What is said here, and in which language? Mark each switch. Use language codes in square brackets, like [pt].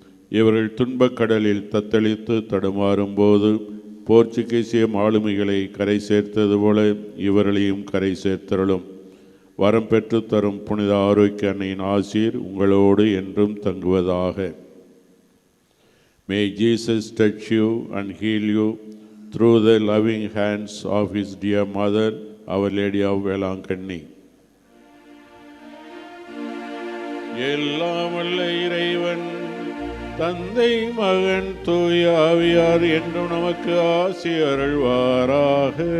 [ta] இவர்கள் துன்பக் கடலில் தத்தளித்து தடுமாறும் போது போர்ச்சுகீசிய மாலுமிகளை கரை சேர்த்தது போல இவர்களையும் கரை சேர்த்தருளும். வரம் பெற்று தரும் புனித ஆரோக்கிய அன்னையின் ஆசீர் உங்களோடு என்றும் தங்குவதாக. [en] May Jesus touch you and heal you through the loving hands of his dear mother, Our Lady of Velankanni. [ta] எல்லாம் வல்ல இறைவன் தந்தை மகன் தூய ஆவியார் என்றும் நமக்கு ஆசி அருள்வாராக.